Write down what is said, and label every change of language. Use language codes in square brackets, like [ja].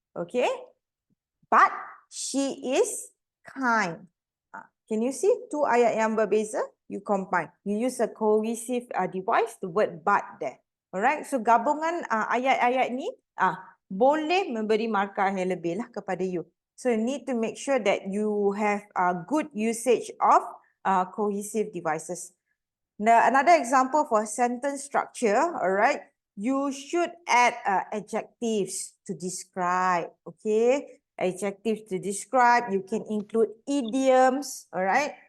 [en] Okay, but she is kind. Can you see two [ms] ayat yang berbeza? [en] You combine. You use a cohesive device, the word but there. Alright, so [ms] gabungan ayat-ayat ni boleh memberi markah yang lebih lah kepada you. [en] So you need to make sure that you have a good usage of cohesive devices. Now, another example for sentence structure, alright, you should add adjectives to describe, okay? Adjectives to describe, you can include idioms, alright?